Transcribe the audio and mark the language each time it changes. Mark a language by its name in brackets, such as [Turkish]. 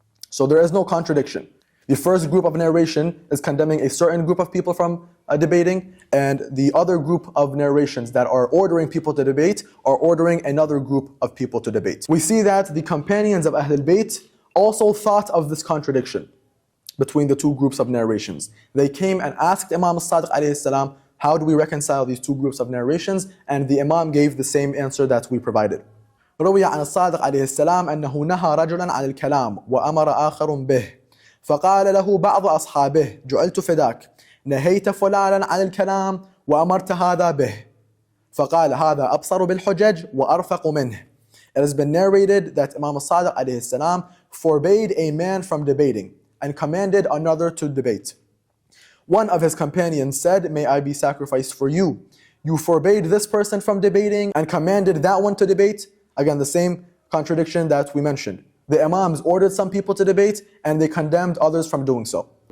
[English] So there is no contradiction. The first group of narration is condemning a certain group of people from debating, and the other group of narrations that are ordering people to debate are ordering another group of people to debate. We see that the companions of Ahlul Bayt also thought of this contradiction between the two groups of narrations. They came and asked Imam as-Sadiq alayhi salam, how do we reconcile these two groups of narrations? And the Imam gave the same answer that we provided. [Arabic] روي عن الصادق عليه السلام أنه نهى رجلا عن الكلام وأمر آخر به فقال له بعض أصحابه جعلت فداك نهيت فلانا عن الكلام وأمرت هذا به فقال هذا أبصر بالحجج وأرفق منه. [English] It has been narrated that Imam as-Sadiq alayhi salam forbade a man from debating and commanded another to debate. One of his companions said, may I be sacrificed for you. You forbade this person from debating and commanded that one to debate. Again, the same contradiction that we mentioned. The Imams ordered some people to debate and they condemned others from doing so.